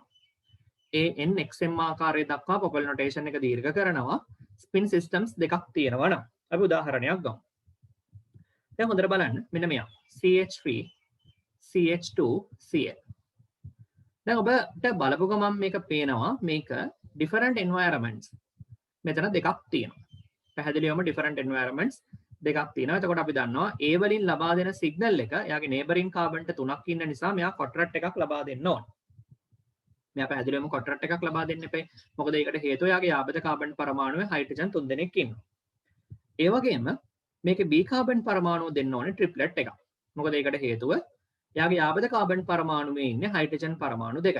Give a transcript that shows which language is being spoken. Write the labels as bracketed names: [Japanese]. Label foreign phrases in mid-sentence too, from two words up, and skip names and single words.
[Sinhala] AN XM ආකාරය දක්වා පොපල් නොටේෂන් එක දීර්ඝ කරනවා. [English] spin systems [Sinhala] දෙකක් තියෙනවා නම් අපි උදාහරණයක් ගමු. දැන් හොඳට බලන්න මෙන්න මෙයා CH3 CH2 Cl. දැන් ඔබට බලපු ගමන් මේක පේනවා මේක [English] different environments [Sinhala] මෙතන දෙකක් තියෙනවා. පැහැදිලිවම [English] different environments [Sinhala] දෙකක් තියෙනවා. එතකොට අපි දන්නවා A වලින් ලබා දෙන සිග්නල් එක එයාගේ [English] neighboring carbon [Sinhala] 3ක් ඉන්න නිසා මෙයා කොට්‍රාට් එකක් ලබා දෙන්න ඕන. මෙයා පැහැදිලිවම කොට්‍රාට් එකක් ලබා දෙන්න එපේ. මොකද ඒකට හේතුව එයාගේ යාබද කාබන් පරමාණුවේ හයිඩ්‍රජන් 3 දෙනෙක් ඉන්නවා. ඒ වගේම මේකේ B කාබන් පරමාණුව දෙන්න ඕනේ ට්‍රිප්ලට් එකක්. මොකද ඒකට හේතුව එයාගේ යාබද කාබන් පරමාණුවේ ඉන්නේ හයිඩ්‍රජන් පරමාණු දෙකයි.